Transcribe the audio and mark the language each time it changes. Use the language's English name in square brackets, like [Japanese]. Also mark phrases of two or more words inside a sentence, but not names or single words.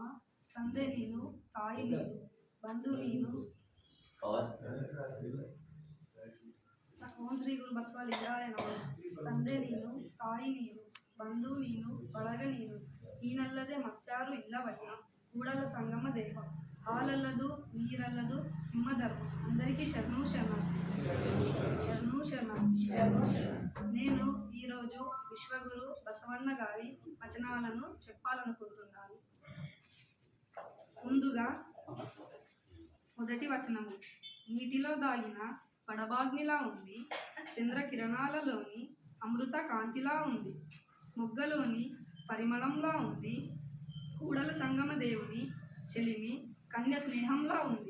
[Telugu] తండ్రి నేను, తాయి నేను, బంధు నేను. [Sanskrit] ఓం శ్రీ గురు బసవలింగాయ నమః. [Kannada] ತಂದೆ ನೀನು, ತಾಯಿ ನೀನು, ಬಂಧು ನೀನು, ಬಳಗ ನೀನು, ನೀನಲ್ಲದೆ ಮತ್ತಾರು ಇಲ್ಲವಯ್ಯ. ಕೂಡಲ ಸಂಗಮ ದೇವ, ಹಾಲಲ್ಲದು ನೀರಲ್ಲದು ನಿಮ್ಮ ಧರ್ಮ. [Telugu] అందరికీ శరణు శరణం. శరణు శరణం. నేను ఈరోజు విశ్వగురు బసవన్న గారి వచనాలను చెప్పాలనుకుంటున్నాను. ముందుగా మొదటి వచనము. నీటిలో దాగిన పడబాగ్నిలా ఉంది, చంద్రకిరణాలలోని అమృత కాంతిలా ఉంది, మొగ్గలోని పరిమళంలా ఉంది, కూడల సంగమ దేవుని చెలిమి కన్య స్నేహంలా ఉంది.